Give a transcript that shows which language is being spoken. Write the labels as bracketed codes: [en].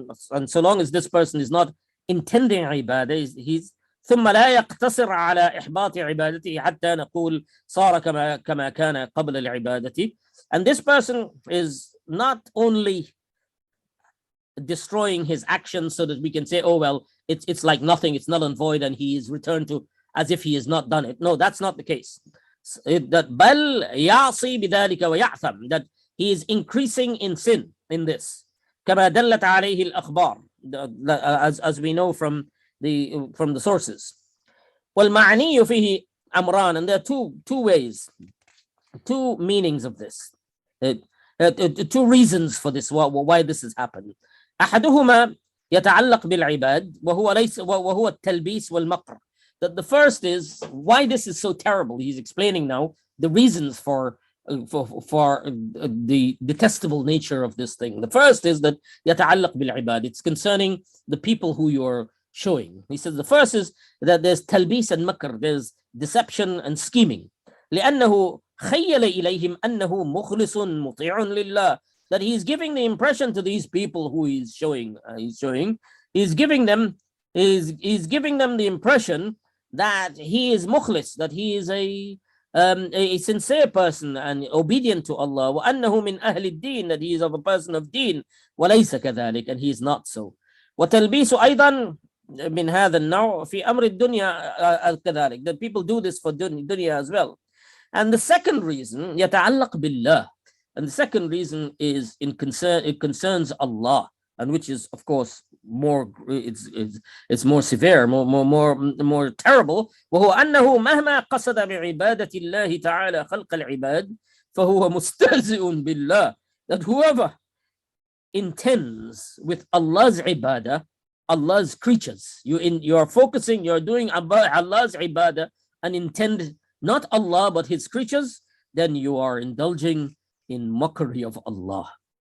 [en] And so long as this person is not intending ibadah, he's [ar] ثم لا يقتصر على إحباط عبادته حتى نقول صار كما كان قبل العبادة. [en] And this person is not only destroying his actions so that we can say, oh well, it's like nothing, it's null and void, and he is returned to as if he has not done it. No, that's not the case. That [ar] بل يعصي بذلك ويعثم, [en] that he is increasing in sin in this. [ar] كما دلت عليه الأخبار, [en] as we know from the sources. [ar] والمعني فيه أمران, [en] and there are two ways, two meanings of this, two reasons for this, why this has happened. [ar] أحدهما يتعلق بالعباد وهو التلبيس والمكر. [en] That the first is why this is so terrible. He's explaining now the reasons for the detestable nature of this thing. The first is that [ar] يتعلق بالعباد. [en] It's concerning the people who you're showing. He says the first is that there's talbis and makr, there's deception and scheming. [ar] لأنه خيل إليهم أنه مخلص مطيع لله, [en] that he's giving the impression to these people who he's showing, he's giving them the impression that he is mukhlis, that he is a sincere person and obedient to Allah. [ar] وأنه من أهل الدين, [en] that he is of a person of deen. [ar] وليس كذلك, [en] and he is not so. [ar] وتلبيس أيضا من هذا النوع في أمر الدنيا كذلك, [en] that people do this for dunya as well. And the second reason, [ar] يتعلق بالله, [en] and the second reason is it concerns Allah, and which is of course more, it's more severe, more terrible. [ar] وهو أنه مهما قصد بعبادة الله تعالى خلق العباد فهو مستهزئ بالله, [en] that whoever intends with Allah's ibadah, Allah's creatures, you are focusing, you're doing Allah's ibadah and intend not Allah but his creatures, then you are indulging in mockery of Allah.